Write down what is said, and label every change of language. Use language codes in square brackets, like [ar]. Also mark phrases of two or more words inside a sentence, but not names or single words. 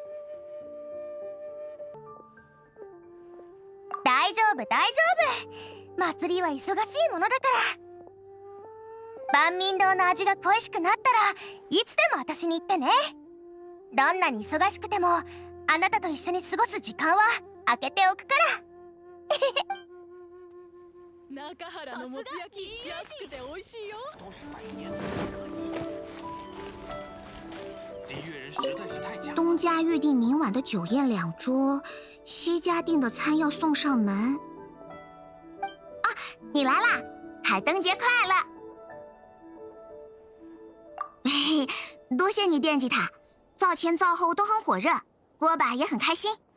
[ja] 大丈夫大丈夫、祭りは忙しいものだから。万民堂の味が恋しくなったらいつでも私に言ってね。どんなに忙しくてもあなたと一緒に過ごす時間は空けておくから。中原のもつ焼き安くて美味しいよ。 [zh] 都是百年的礼乐人实在是太强。东家预定明晚的酒宴2桌，西家订的餐要送上门。啊，你来啦！海灯节快乐！嘿嘿，多谢你惦记他，灶前灶后都很火热，锅巴也很开心。